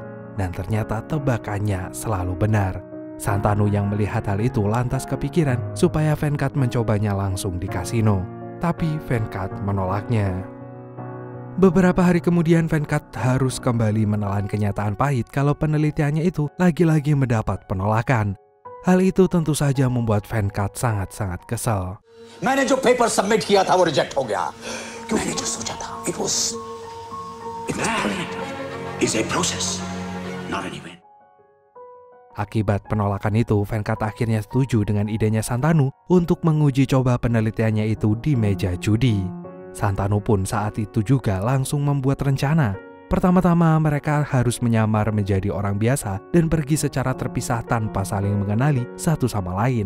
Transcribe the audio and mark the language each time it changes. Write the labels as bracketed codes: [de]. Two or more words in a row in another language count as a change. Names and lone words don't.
[id] Dan ternyata tebakannya selalu benar. Santanu yang melihat hal itu lantas kepikiran supaya Venkat mencobanya langsung di kasino. Tapi Venkat menolaknya. Beberapa hari kemudian Venkat harus kembali menelan kenyataan pahit kalau penelitiannya itu lagi-lagi mendapat penolakan. Hal itu tentu saja membuat Venkat sangat-sangat kesal. [hi] मैंने जो [en] paper submit [hi] किया था वो रिजेक्ट हो गया क्यों मैंने जो सोचा था [en] it was brilliant. It's a process. Not anyway. [id] Akibat penolakan itu, Venkat akhirnya setuju dengan idenya Santanu untuk menguji coba penelitiannya itu di meja judi. Santanu pun saat itu juga langsung membuat rencana. Pertama-tama mereka harus menyamar menjadi orang biasa dan pergi secara terpisah tanpa saling mengenali satu sama lain.